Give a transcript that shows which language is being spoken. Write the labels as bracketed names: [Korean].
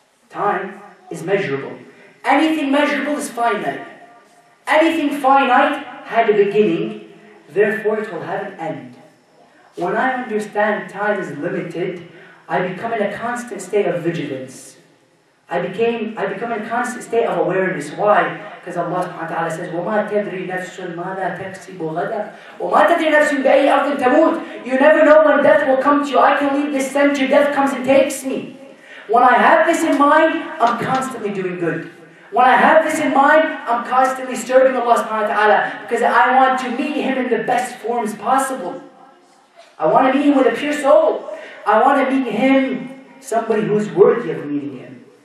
[English] Time is measurable. Anything measurable is finite. Anything finite had a beginning, therefore it will have an end. When I understand time is limited, I become in a constant state of vigilance. I become in a constant state of awareness. Why? Because Allah subhanahu wa ta'ala says, [Arabic] وَمَا تَدْرِي نَفْسٌ مَاذَا تَكْسِبُ غَدًا وَمَا تَدْرِي نَفْسٌ بِأَيِّ أَرْضٍ تَمُوتُ. [English] You never know when death will come to you. I can leave this center, death comes and takes me. When I have this in mind, I'm constantly doing good. When I have this in mind, I'm constantly serving Allah subhanahu wa ta'ala because I want to meet Him in the best forms possible. I want to meet Him with a pure soul. I want to meet Him, somebody who's worthy of meeting Him.